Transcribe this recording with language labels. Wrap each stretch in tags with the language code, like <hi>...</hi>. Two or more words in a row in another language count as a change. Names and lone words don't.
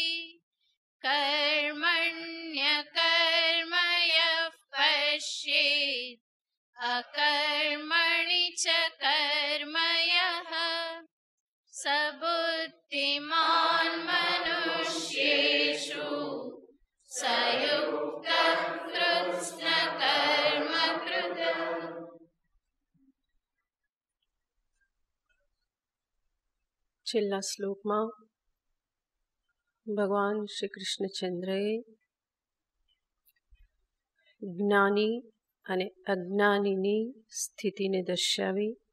<sa>कर्मण्यकर्म यः पश्येत् अकर्मणि च कर्म यः स बुद्धिमान् मनुष्येषु स युक्तः कृत्स्नकर्म कृतः।</sa> <gu>છેલ્લા શ્લોકમાં ભગવાન શ્રી કૃષ્ણચંદ્રએ જ્ઞાની અને અજ્ઞાનીની સ્થિતિને દર્શાવી</gu>